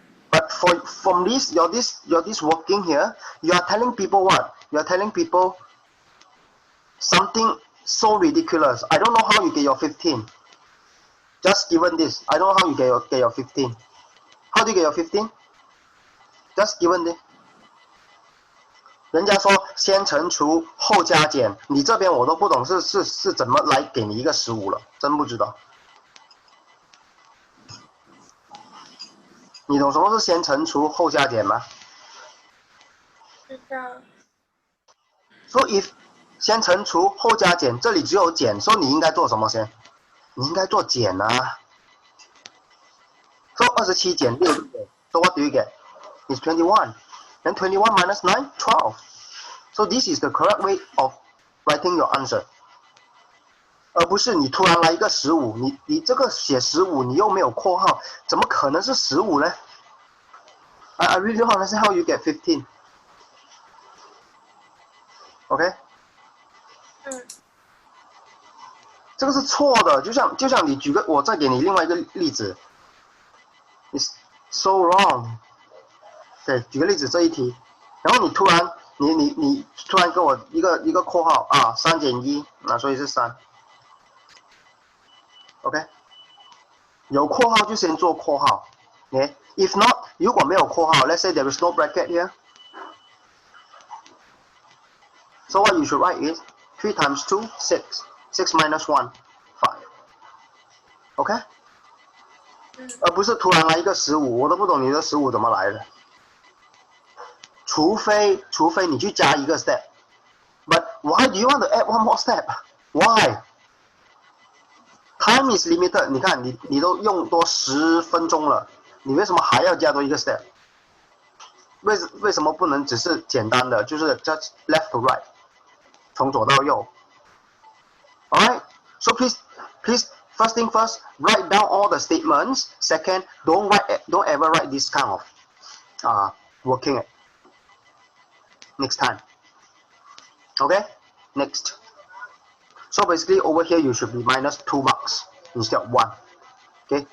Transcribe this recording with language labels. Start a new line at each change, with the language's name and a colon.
English: But from this, your this working here, you are telling people what? You are telling people something so ridiculous. I don't know how you get your 15. Just given this, I don't know how you get your 15. How do you get your 15? Just given this.
Chinese: 人家说先乘除后加减，你这边我都不懂是怎么来给你一个15了，真不知道。你懂什么是先乘除后加减吗？知道。 So if 先乘除后加减，这里只有减，所以你应该做什么先？
English: 你应该做减啊。 So 27减6， so what do you get? It's 21. Then 21 minus 9, 12. So this is the correct way of writing your answer.
Chinese: 而不是你突然来一个15，你这个写15，你又没有括号，怎么可能是15呢？ I really don't understand how you get 15. OK， 这个是错的，就像你举个，我再给你另外一个例子 ， It's so wrong。对，举个例子这一题，然后你突然你突然给我一个括号啊，3减1，那所以是3。 OK， 有括号就先做括号。
English: OK， if not，如果没有括号，let's say there is no bracket here。 So what you should write is 3 times 2, 6. 6 minus 1, 5. OK？
Chinese: 而不是突然来一个15，我都不懂你的15怎么来的。除非你去加一个 step。
English: But why do you want to add one more step? Why? Time is limited.
Chinese: 你看你都用多10分钟了，你为什么还要加多一个 step？为什么不能只是简单的就是 just left to right，从左到右 ？ Alright.
English: So please first thing first, write down all the statements. Second, don't ever write this kind of working it next time. Okay. Next. So basically over here you should be minus 2 marks instead of 1. Okay.